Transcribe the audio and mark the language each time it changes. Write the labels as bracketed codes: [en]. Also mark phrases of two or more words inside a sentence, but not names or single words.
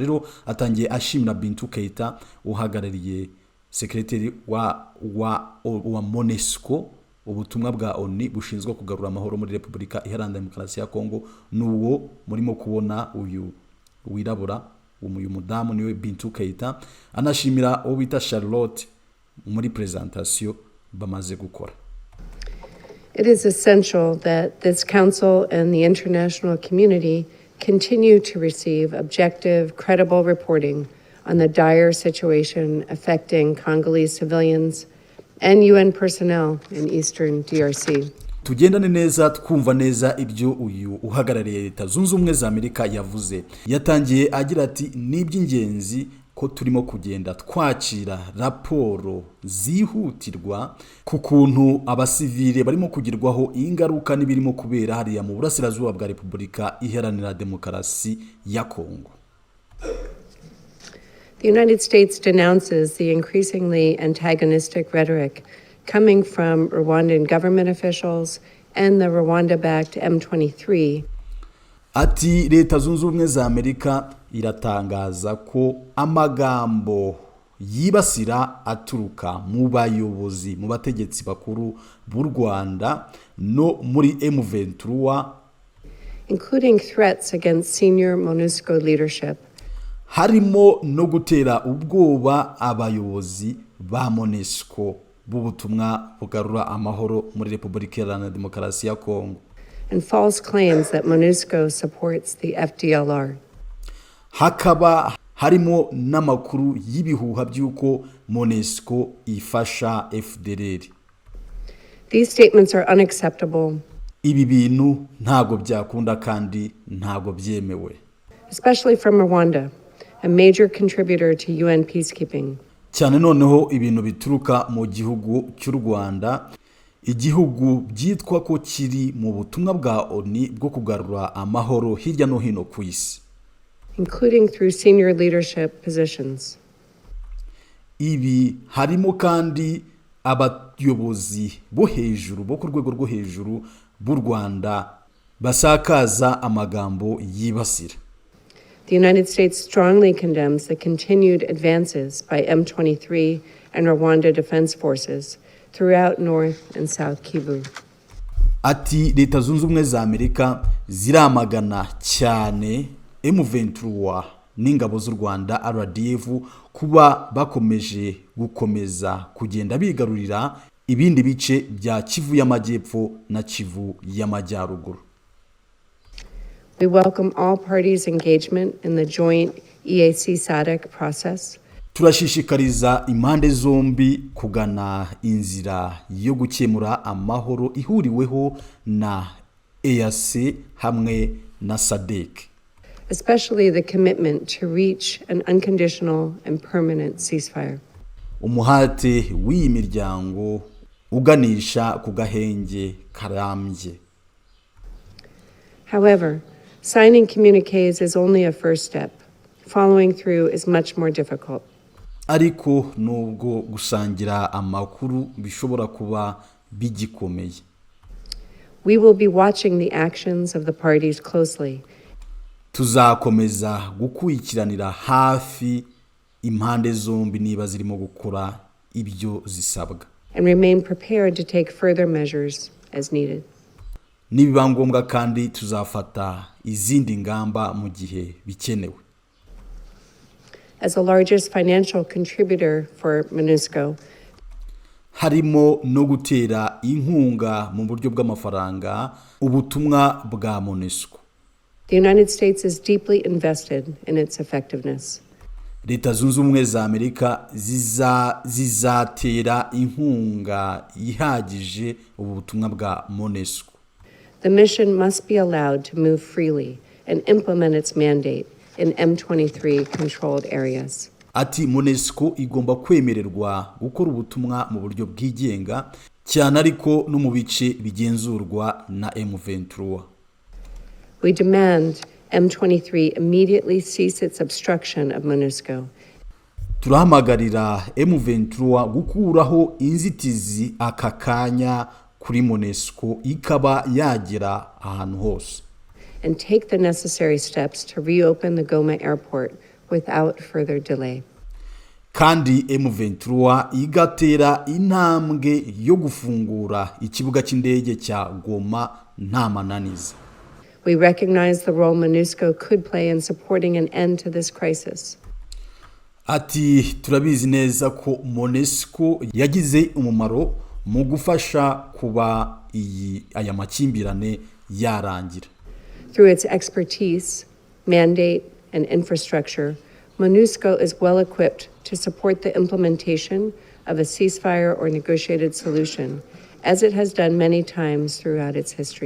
[rw] Rero atangiye ashimira Bintu Keita uhagarariye sekreteri wa MONUSCO, ubutumwa bwa ONU bushinzwe kugarura amahoro muri Repubulika Iharanira Demokarasi ya CONGO. Nuwo murimo kubona uyu wirabura, uyu mudamu niwe Bintu Keita. Anashimira uwo bita Charlotte muri presentation bamaze gukora. [en] It is essential that this council and the international community continue to receive objective, credible reporting on the dire situation affecting Congolese civilians and UN personnel in Eastern DRC. [rw] Tugendane neza twumva neza ibyo uyu uhagarariye Leta Zunze Ubumwe za Amerika yavuze. Yatangiye agira ati ni iby'ingenzi ko turimo kugenda twakira raporo zihutirwa ku kuntu abasivile barimo kugirwaho ingaruka n'ibirimo kubera hariya mu burasirazuba bwa Repubulika Iharanira Demokarasi ya CONGO. [en] The United States denounces the increasingly antagonistic rhetoric coming from Rwandan government officials and the Rwanda-backed M23. [rw] Ati Leta Zunze Ubumwe za Amerika iratangaza ko amagambo yibasira aturuka mu bayobozi mu bategetsi bakuru b'u Rwanda no muri M23 [en] including threats against senior MONUSCO leadership. [rw] harimo no gutera ubwoba abayobozi ba MONUSCO b'ubutumwa bugarura amahoro muri Repubulika Iharanira Demokarasi ya Kongo, [en] and false claims that MONUSCO supports the FDLR. [rw] hakaba harimo n'amakuru y'ibihuha by'uko MONUSCO ifasha FDLR. [en] These statements are unacceptable, [rw] Ibi bintu ntago byakunda kandi ntago byemewe, [en] especially from Rwanda, a major contributor to UN peacekeeping. [rw] cyane noneho ibintu bituruka mu gihugu cy'u Rwanda, igihugu byitwa ko kiri mu butumwa bwa ONU bwo kugarura amahoro hirya no hino ku isi, [en] Including through senior leadership positions. [rw] ibi harimo kandi abayobozi bo hejuru bo ku rwego rwo hejuru b'u Rwanda basakaza amagambo yibasira. [en] The United States strongly condemns the continued advances by M23 and Rwanda Defense Forces throughout North and South Kivu. [rw] Ati Leta Zunze Ubumwe za Amerika ziramagana cyane M23 n'ingabo z'u Rwanda RDF kuba bakomeje kugenda bigarurira ibindi bice bya Kivu y'Amajyepfo na Kivu y'Amajyaruguru. [en] We welcome all parties' engagement in the joint EAC SADC process. [rw] Turashishikariza impande zombi kugana inzira yo gukemura amahoro ihuriweho na EAC hamwe na SADC. [en] Especially the commitment to reach an unconditional and permanent ceasefire. [rw] Umuhate w'iyi miryango uganisha ku gahenge karambye. [en] However, signing communiques is only a first step. Following through is much more difficult. [rw] Ariko nubwo gusangira amakuru bishobora kuba bigikomeye. [en] We will be watching the actions of the parties closely. [rw] Tuzakomeza gukurikiranira hafi impande zombi niba zirimo gukora ibyo zisabwa. [en] And remain prepared to take further measures as needed. [rw] Nibiba ngombwa kandi tuzafata izindi ngamba mu gihe bikenewe. [en] As the largest financial contributor for MONUSCO, [rw] harimo no gutera inkunga mu buryo bw'amafaranga ubutumwa bwa MONUSCO. [en] the United States is deeply invested in its effectiveness. [rw] Leta Zunze Ubumwe za Amerika zizatera inkunga ihagije ubutumwa bwa MONUSCO. [en] The mission must be allowed to move freely and implement its mandate in M23 controlled areas. [rw] Ati MONUSCO igomba kwemererwa gukora ubutumwa mu buryo bwigenga cyane ariko no mu bice bigenzurwa na M23. [en] We demand M23 immediately cease its obstruction of MONUSCO. [rw] Turahamagarira M23 gukuraho inzitizi aka kanya kuri MONUSCO ikaba yagera ahantu hose. [en] And take the necessary steps to reopen the Goma airport without further delay. [rw] Kandi M23 igatera intambwe yo gufungura ikibuga cy'indege cya Goma nta mananiza. [en] We recognize the role MONUSCO could play in supporting an end to this crisis. [rw] Ati turabizi neza ko MONUSCO yagize umumaro mu gufasha kuba aya makimbirane yarangira. [en] Through its expertise, mandate, and infrastructure, MONUSCO is well equipped to support the implementation of a ceasefire or negotiated solution, as it has done many times throughout its history.